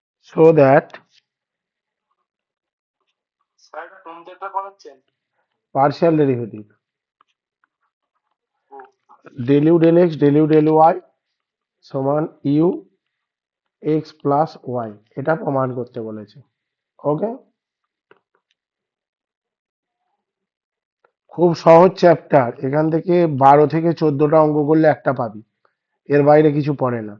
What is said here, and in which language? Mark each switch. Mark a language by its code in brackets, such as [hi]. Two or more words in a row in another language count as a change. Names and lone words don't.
[en] so that partial derivative del u del x del u del y সমান u x plus y, [bn] এটা প্রমাণ করতে বলেছে। ওকে, খুব সহজ চ্যাপ্টার, এখান থেকে 12 থেকে 14টা অঙ্ক করলে একটা পাবি, এর বাইরে কিছু পড়ে না।